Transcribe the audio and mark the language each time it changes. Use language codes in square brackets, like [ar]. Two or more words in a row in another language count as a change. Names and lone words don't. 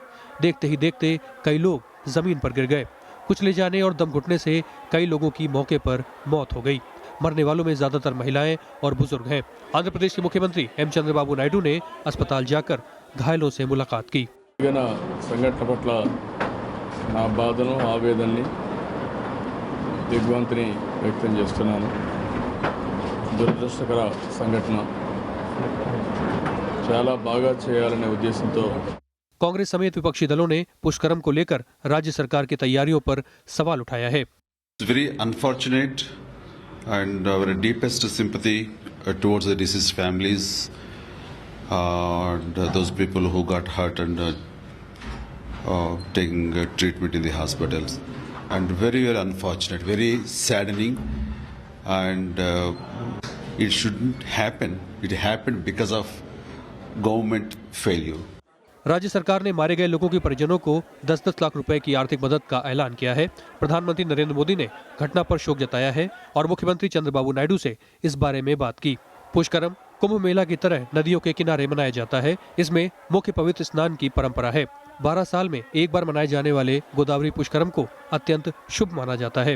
[hi] देखते ही देखते कई लोग जमीन पर गिर गए। कुछ ले जाने और दम घुटने से कई लोगों की मौके पर मौत हो गई। मरने वालों में ज्यादातर महिलाएं और बुजुर्ग हैं। आंध्र प्रदेश के मुख्यमंत्री एम चंद्रबाबु नायडू ने अस्पताल जाकर घायलों से मुलाकात की। [te] సంఘటన పట్ల నా బాధను ఆవేదనని దిగ్భ్రాంతిని వ్యక్తం చేస్తున్నాను. దురదృష్టకర సంఘటన, చాలా బాగా చేయాలనే ఉద్దేశంతో [hi] कांग्रेस समेत विपक्षी दलों ने पुष्करम को लेकर राज्य सरकार की तैयारियों पर सवाल उठाया है। [en] Very unfortunate and our deepest sympathy towards the deceased families and those people who got hurt and taking treatment in the hospitals, and very, very unfortunate, very saddening, and it shouldn't happen. It happened because of government failure. [hi] राज्य सरकार ने मारे गए लोगों के परिजनों को 10-10 लाख रुपए की आर्थिक मदद का ऐलान किया है। प्रधानमंत्री नरेंद्र मोदी ने घटना पर शोक जताया है और मुख्यमंत्री चंद्रबाबू नायडू से इस बारे में बात की। पुष्करम कुंभ मेला की तरह नदियों के किनारे मनाया जाता है। इसमें मुख्य पवित्र स्नान की परंपरा है। 12 साल में एक बार मनाए जाने वाले गोदावरी पुष्करम को अत्यंत शुभ माना जाता है।